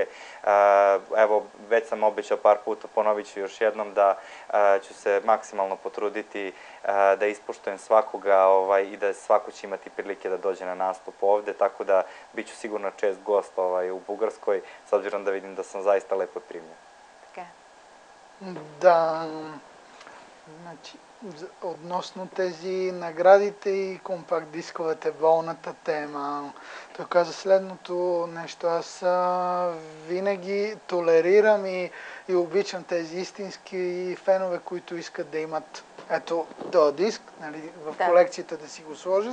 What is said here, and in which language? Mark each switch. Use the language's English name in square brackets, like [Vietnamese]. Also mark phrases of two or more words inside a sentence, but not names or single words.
[Serbian] Evo, već sam obećao par puta, ponovit ću još jednom da ću se maksimalno potruditi da ispoštujem svakoga i da svako će imati prilike da dođe na nastup ovde, tako da bit ću sigurno čest gost u Bugarskoj, s obzirom da vidim da sam zaista lepo primljen. [Bulgarian] Да, значи, относно тези наградите и компакт-дисковете, болната тема, той каза следното нещо. Аз винаги толерирам и обичам тези истински фенове, които искат да имат ето този диск, нали, в колекцията да си го сложат.